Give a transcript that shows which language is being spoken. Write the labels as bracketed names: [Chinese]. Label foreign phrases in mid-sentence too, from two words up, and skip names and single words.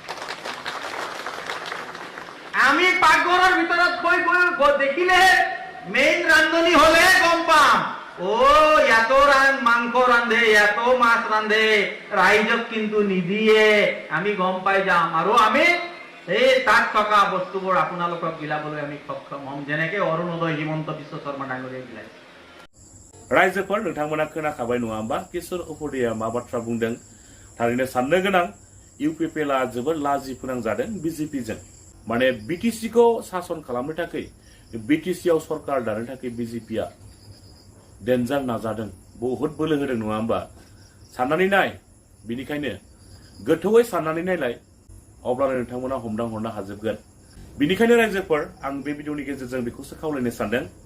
[Assamese] আমি পাকঘৰৰ ভিতৰত গৈ দেখিলে মেইন ৰান্ধনি হলে গম পাম ও ইয়াতো মাংস ৰান্ধে ইয়াতো মাছ ৰান্ধে ৰাইজক কিন্তু নিদিয়ে আমি গম পাই যাম আৰু আমি এই তাত থকা বস্তুবোৰ আপোনালোকক বিলাবলৈ আমি সক্ষম হম যেনেকে অৰুণোদয় হিমন্ত বিশ্ব শৰ্মা ডাঙৰীয়াই বিলাইছে [Bodo] रायजोफोर नोंथांमोना खोनाखाबाय नङा होमबा किशोर उपाध्याया मा बाथ्रा बुंदों थारैनो साननो गोनां UPPLआ जोबोद लाजि फोनांजादों BJPजों माने BTC खौ सासन खालामनो थाखाय BTC आव सरकार दानो थाखाय BJPआ डेन्जार नाजादों बहुत बोलो होदों नङा होमबा साननानै नाय बिनिखायनो गोथौयै साननानै नायलाय अब्लानो नोंथांमोना हमदां हरनो हाजोबगोन बिनिखायनो रायजोफोर आं बे भिडिअनि गेजेरजों बेखौसो खावलायनो सानदों